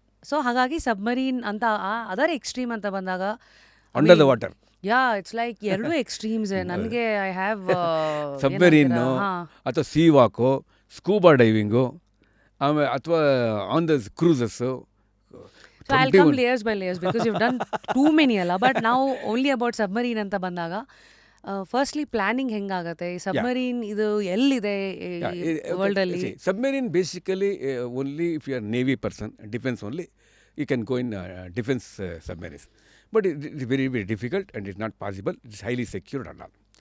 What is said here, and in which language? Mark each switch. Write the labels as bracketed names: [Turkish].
[Kannada] So ಹಾಗಾಗಿ submarine ಅಂತ other extreme ಅಂತ ಬಂದಾಗ [English] Under the water, yeah it's like ಎರಡು extremes. ನನಗೆ I have [Kannada] ಸಬ್ಮರೀನು ಅಥವಾ ಸೀ ವಾಕು, ಸ್ಕೂಬಾ ಡೈವಿಂಗು, ಆಮೇಲೆ ಅಥವಾ on the ಕ್ರೂಸಸ್ಸು. [English] So I'll come layers by layers because you've done too many ಅಲ್ಲ. [Kannada] ಬಟ್ ನಾವು ಓನ್ಲಿ ಅಬೌಟ್ ಸಬ್ಮರೀನ್ ಅಂತ ಬಂದಾಗ, ಫಸ್ಟ್ಲಿ ಪ್ಲಾನಿಂಗ್ ಹೆಂಗಾಗತ್ತೆ? ಈ ಸಬ್ಮರೀನ್ ಇದು ಎಲ್ಲಿದೆ ವರ್ಲ್ಡ್ ಅಲ್ಲಿ? [English] Submarine basically only if you are navy person, defence only, you can go in defence submarines. But it is very very difficult and it's not possible. It's highly secured and all.